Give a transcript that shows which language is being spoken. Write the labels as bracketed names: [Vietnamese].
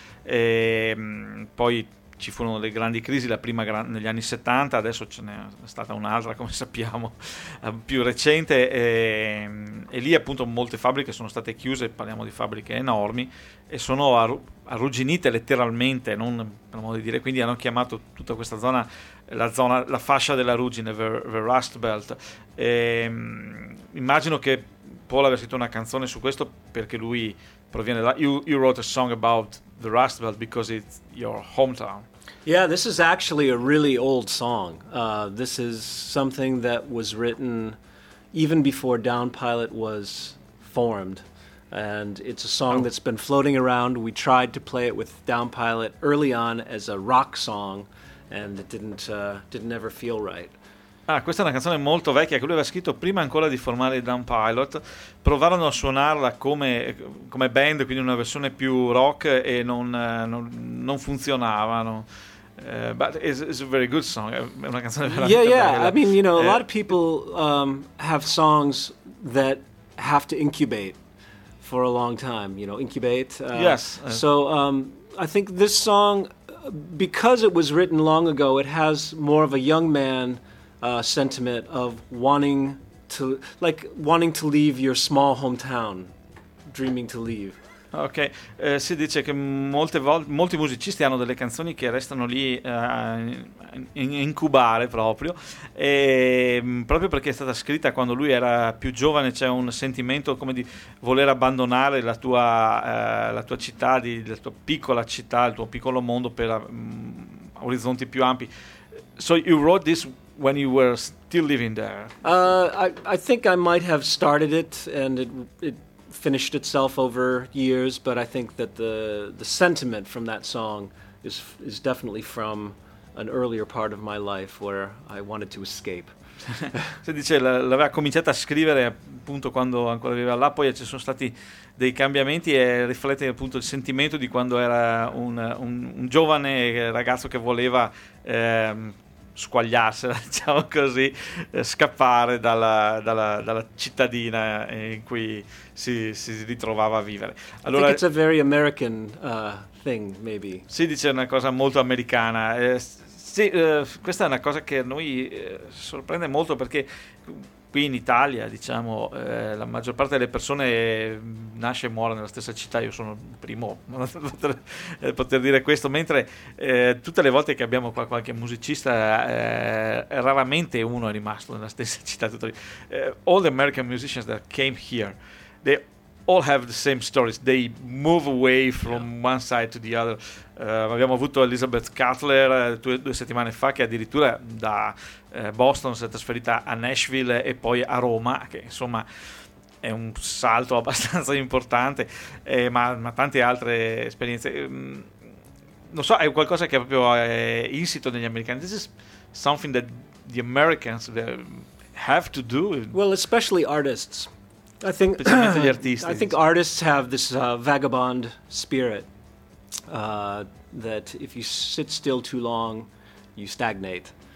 [Italian] E, poi ci furono le grandi crisi, la prima negli anni 70, adesso ce n'è stata un'altra, come sappiamo, più recente, e lì appunto molte fabbriche sono state chiuse, parliamo di fabbriche enormi, e sono arrugginite letteralmente, non per modo di dire, quindi hanno chiamato tutta questa zona la fascia della ruggine, the Rust Belt. E, immagino che Paul aveva scritto una canzone su questo perché lui proviene da... [English] You wrote a song about the Rust Belt because it's your hometown. Yeah, this is actually a really old song. This is something that was written even before Down Pilot was formed. And it's a song that's been floating around. We tried to play it with Down Pilot early on as a rock song, and it didn't ever feel right. [Italian] Ah, questa è una canzone molto vecchia che lui aveva scritto prima ancora di formare Down Pilot. Provarono a suonarla come band, quindi una versione più rock, e non funzionavano. [English] But it's a very good song. [Italian] È una canzone veramente bella. [English] Yeah, yeah. I mean, you know, a lot of people have songs that have to incubate for a long time. You know, incubate. Yes. So I think this song, because it was written long ago, it has more of a young man sentiment of wanting to leave your small hometown, dreaming to leave. [Italian] Ok, si dice che molti musicisti hanno delle canzoni che restano lì incubare proprio, e proprio perché è stata scritta quando lui era più giovane, c'è un sentimento come di voler abbandonare la tua città, la tua piccola città, il tuo piccolo mondo per orizzonti più ampi. [English] So you wrote this when you were still living there? I think I might have started it and it finished itself over years, but I think that the sentiment from that song is definitely from an earlier part of my life where I wanted to escape. [Italian] Si dice l'aveva cominciata a scrivere appunto quando ancora viveva là, poi ci sono stati dei cambiamenti e riflette appunto il sentimento di quando era un giovane ragazzo che voleva squagliarsela, diciamo così, scappare dalla cittadina in cui si ritrovava a vivere. [English] Allora, I think it's a very American thing, maybe. [Italian] Si dice una cosa molto americana. Sì, questa è una cosa che noi sorprende molto, perché qui in Italia, diciamo, la maggior parte delle persone nasce e muore nella stessa città. Io sono il primo a poter dire questo, mentre tutte le volte che abbiamo qua qualche musicista, raramente uno è rimasto nella stessa città. [English] All the American musicians that came here, they all have the same stories. They move away from one side to the other. [Italian] Abbiamo avuto Elizabeth Cutler due settimane fa, che addirittura da Boston si è trasferita a Nashville e poi a Roma, che insomma è un salto abbastanza importante, ma tante altre esperienze. Non so, è qualcosa che è proprio insito negli americani. [English] This is something that the Americans have to do. Well, especially artists. I think artists have this vagabond spirit that if you sit still too long, you stagnate.